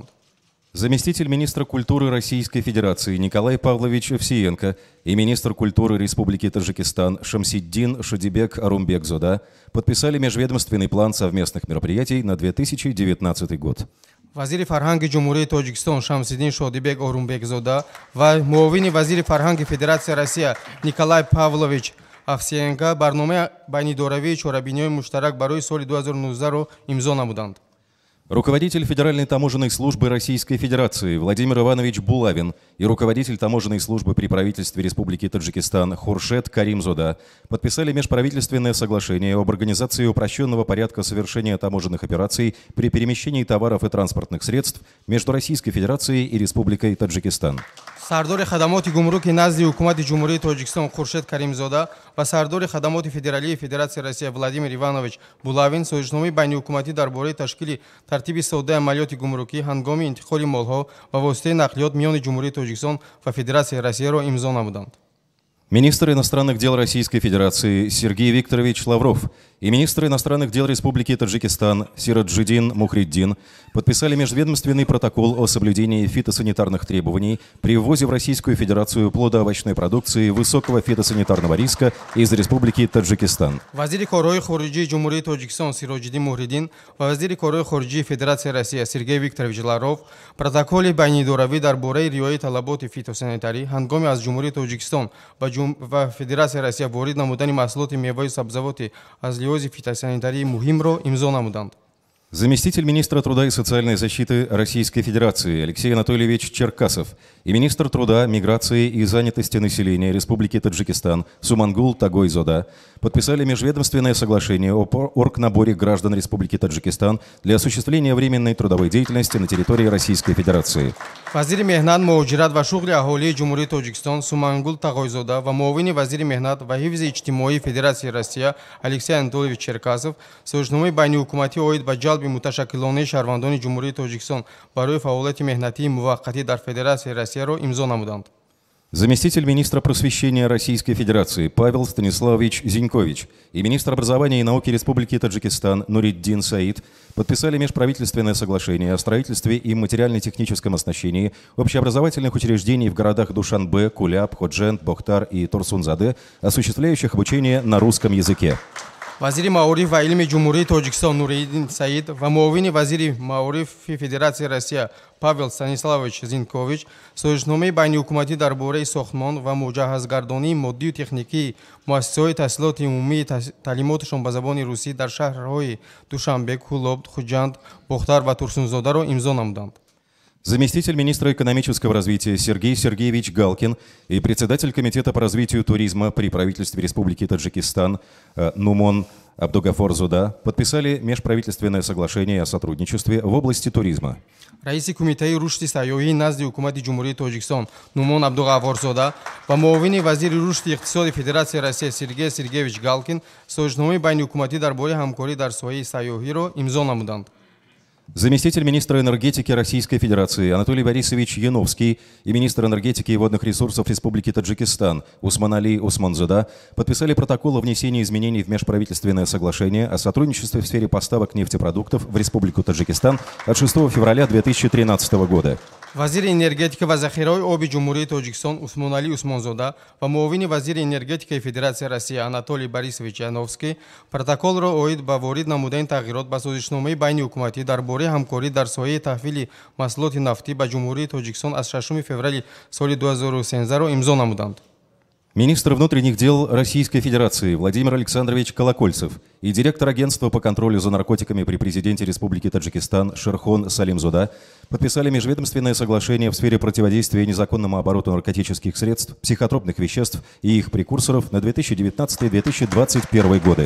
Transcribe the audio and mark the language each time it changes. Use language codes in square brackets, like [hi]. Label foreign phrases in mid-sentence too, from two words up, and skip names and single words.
[ru] Заместитель министра культуры Российской Федерации Николай Павлович Овсиенко и министр культуры Республики Таджикистан Шамсиддин Шадибек Арумбекзода подписали межведомственный план совместных мероприятий на 2019 год. [tg] вазири фарҳанги ҷумҳурии Тоҷикистон Шамсиддин Шодибек Орунбекзода ва муовини вазири фарҳанги Федератсияи Россия Николай Павлович Овсиенко барномаи байнидоравии чорабиниҳои муштарак барои соли 2019-ро имзо намуданд. [ru] Руководитель Федеральной таможенной службы Российской Федерации Владимир Иванович Булавин и руководитель таможенной службы при правительстве Республики Таджикистан Хуршед Каримзода подписали межправительственное соглашение об организации упрощенного порядка совершения таможенных операций при перемещении товаров и транспортных средств между Российской Федерацией и Республикой Таджикистан. [tg] сардори хадамоти гумруки назди ҳукумати ҷумҳурии Тоҷикистон Хуршед Каримзода ва сардори хадамоти федералии Федератсияи Россия Владимир Иванович Булавин соҳишномаи байниҳукуматӣ дар бораи ташкили тартиби соддаи амалиёти гумрукӣ ҳангоми интиқоли молҳо ва воситаи нақлиёт миёни ҷумҳурии Тоҷикистон ва Федератсияи Россияро имзо намуданд. [ru] Министр иностранных дел Российской Федерации Сергей Викторович Лавров и министр иностранных дел Республики Таджикистан Сираджиддин Мухриддин подписали межведомственный протокол о соблюдении фитосанитарных требований при ввозе в Российскую Федерацию плодоовощной продукции высокого фитосанитарного риска из Республики Таджикистан. [tg] вазири корҳои хориҷии ҷумҳурии Тоҷикистон Сироҷиддин Мухриддин ва вазири корҳои хориҷии Федератсияи Россия Сергей Викторович Лавров протоколи байниидоравӣ дар бораи риояи талаботи фитосанитарӣ ҳангоми аз ҷумҳурии Тоҷикистон ва Федератсияи Россия ворид намудани маҳсулоти меваю сабзавоти аз лиҳози фитосанитарии муҳимро имзо намуданд. [ru] Заместитель министра труда и социальной защиты Российской Федерации Алексей Анатольевич Черкасов и министр труда, миграции и занятости населения Республики Таджикистан Сумангул Тагойзода подписали межведомственное соглашение о оргнаборе граждан Республики Таджикистан для осуществления временной трудовой деятельности на территории Российской Федерации. [tg] вазири меҳнат, муҳоҷират ва шуғли аҳолии ҷумҳурии Тоҷикистон Сумангул Тағойзода ва муовини вазири меҳнат ва ҳифзи иҷтимоии Федератсияи Россия Алексей Анатольевич Черкасов соҳишномаи байниҳукуматӣ оид ба ҷалби муташаккилонаи шаҳрвандони ҷумҳурии Тоҷикистон барои фаъолияти меҳнатии муваққатӣ дар Федератсияи Россияро имзо намуданд. [ru] Заместитель министра просвещения Российской Федерации Павел Станиславович Зинькович и министр образования и науки Республики Таджикистан Нуриддин Саид подписали межправительственное соглашение о строительстве и материально-техническом оснащении общеобразовательных учреждений в городах Душанбе, Куляб, Ходжент, Бохтар и Турсунзаде, осуществляющих обучение на русском языке. [tg] вазири маориф ва илми ҷумҳурии тоҷикистон Нуриддин Саид ва муовини вазири маорифи Федератсияи Россия Павел Станиславович Зинькович созишномаи байниҳукуматӣ дар бораи сохтмон ва муҷаҳҳазгардонии моддию техникии муассисаҳои таҳсилоти умумии таълимоташон ба забони русӣ дар шаҳрҳои Душанбе, Кулоб, Хуҷанд, Бохтар ва Турсунзодаро имзо намуданд. [ru] Заместитель министра экономического развития Сергей Сергеевич Галкин и председатель Комитета по развитию туризма при правительстве Республики Таджикистан Нумон Абдугафор Зода подписали межправительственное соглашение о сотрудничестве в области туризма. [tg] раиси кумитаи рушди сайёҳӣ назди ҳукумати ҷумҳурии Тоҷикистон Нумон Абдуғаффорзода ва муовини вазири рушди иқтисоди Федератсияи Россия Сергей Сергеевич Галкин созишномаи байниҳукуматӣ дар бораи ҳамкорӣ дар соҳаи сайёҳиро имзо намуданд. [ru] Заместитель министра энергетики Российской Федерации Анатолий Борисович Яновский и министр энергетики и водных ресурсов Республики Таджикистан Усманали Усманзода подписали протокол о внесении изменений в межправительственное соглашение о сотрудничестве в сфере поставок нефтепродуктов в Республику Таджикистан от 6 февраля 2013 года. [tg] вазири энергетика ва захираҳои оби ҷумҳурии Тоҷикистон Усмонали Усмонзода ва муовини вазири энергетикаи Федератсияи Россия Анатолий Борисович Яновский протоколро оид ба ворид намудани тағйирот ба созишномаи байни ҳукуматӣ дар бораи ҳамкорӣ дар соҳаи таҳвили маҳсулоти нафтӣ ба ҷумҳурии Тоҷикистон аз 6 феврали соли 2013 имзо намуданд. [ru] Министр внутренних дел Российской Федерации Владимир Александрович Колокольцев и директор агентства по контролю за наркотиками при президенте Республики Таджикистан Шерхон Салимзода подписали межведомственное соглашение в сфере противодействия незаконному обороту наркотических средств, психотропных веществ и их прекурсоров на 2019-2021 годы.